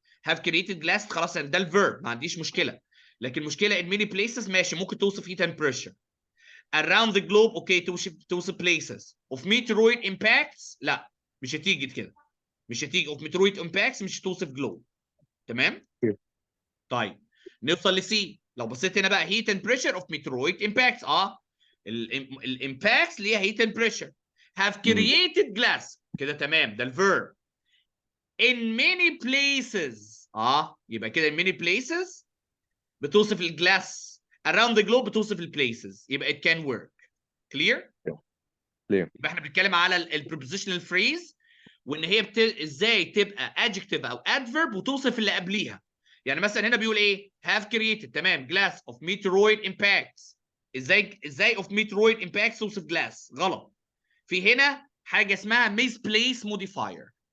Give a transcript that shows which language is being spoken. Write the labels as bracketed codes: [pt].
[en] have created glass [ar] خلاص يعني ده الفيرب، ما عنديش مشكلة. لكن مشكلة [en] in many places [ar] ماشي، ممكن توصف [en] heat and pressure. around the globe [ar] اوكي توصف [en] places of meteoroid impacts [ar] لا مش هتيجي كده، مش هتيجي [en] of meteoroid impacts [ar] مش هتوصف globe. تمام؟ طيب نوصل لسي. لو بصيت هنا بقى [en] heat and pressure of meteoroid impacts [ar] الامباكتس ليها [en] heat and pressure have created glass [ar] كده تمام، ده الفيرب. [en] in many places [ar] يبقى كده [en] in many places [ar] بتوصف الجلاس. [en] around the globe [ar] بتوصف البليسز، يبقى [en] it can work. clear؟ [ar] يبقى احنا بنتكلم على البروبوزيشنال فريز وان هي ازاي تبقى [en] adjective او adverb [ar] وتوصف اللي قبليها. يعني مثلا هنا بيقول ايه؟ [en] have created [ar] تمام [en] glass of meteoroid impacts. [ar] ازاي [en] of meteoroid impacts [ar] توصف [en] glass؟ [ar] غلط. في هنا حاجه اسمها [en] misplace modifier.